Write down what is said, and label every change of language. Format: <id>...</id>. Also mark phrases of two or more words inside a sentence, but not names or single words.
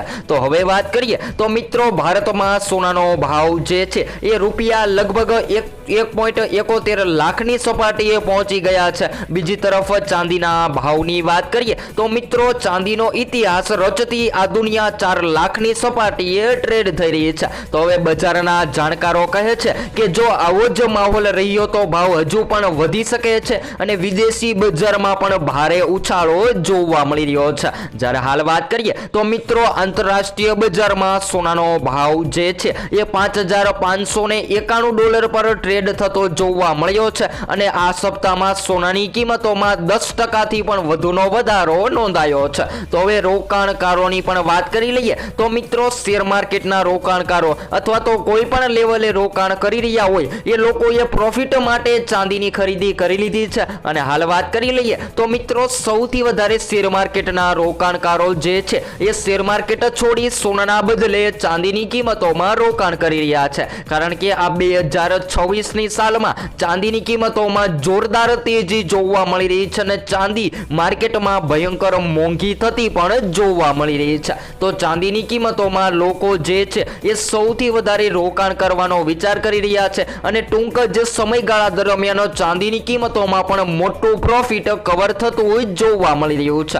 <gu>તો હવે બાત કરીએ તો મિત્રો ભારત માં સોનાનો ભાવ જે છે એ રૂપિયા લગભગ 1.71 લાખ ની સપાટીએ પહોંચી ગયા છે। બીજી તરફ ચાંદીના ભાવની બાત કરીએ તો મિત્રો ચાંદીનો ઇતિહાસ રચતી આ દુનિયા 4 લાખ ની સપાટીએ ટ્રેડ થઈ રહી હૈ। તો હવે બજારના જાણકારો કહે છે કિ જો આવો જ માહોલ રહ્યો તો ભાવ હજુ પણ વધી શકે છે અને વિદેશી બજારમાં પણ ભારે ઉછાળો જોવા મળી રહ્યો છે। જ્યારે હાલ બાત કરીએ તો મિત્રો આંતરરાષ્ટ્રીય બજારમાં સોનાનો ભાવ જે છે એ 5,591 ડૉલર પર ટ્રેડ થતો જોવા મળ્યો છે અને આ સપ્તાહમાં સોનાની કિંમતોમાં 10% થી પણ વધુનો વધારો નોંધાયો છે। તો હવે રોકાણકારોની પણ વાત કરી લઈએ તો મિત્રો શેર માર્કેટના રોકાણકારો અથવા તો કોઈ પણ લેવલે રોકાણ કરી રહ્યા હોય એ લોકોએ પ્રૉફિટ માટે ચાંદીની ખરીદી કરી લીધી છે। અને હાલ વાત કરી લઈએ તો મિત્રો સૌથી વધારે શેર માર્કેટના રોકાણકારો જે છે એ શેર માર્કેટ છોડી સોનાના બદલે ચાંદીની કિંમતોમાં રોકાણ કરી રહ્યા છે કારણ કે આ 2026 2023ની સાલમાં ચાંદીની કિંમતોમાં જોરદાર તેજી જોવા મળી રહી છે અને ચાંદી માર્કેટમાં ભયંકર મોંઘી થતી પણ જોવા મળી રહી છે. તો ચાંદીની કિંમતોમાં લોકો જે છે એ સૌથી વધારે રોકાણ કરવાનો વિચાર કરી રહ્યા છે અને ટૂંક જ સમયગાળા દરમિયાન ચાંદીની કિંમતોમાં પણ મોટું પ્રોફિટ કવર થતું જોવા મળી રહ્યું છે.</gu>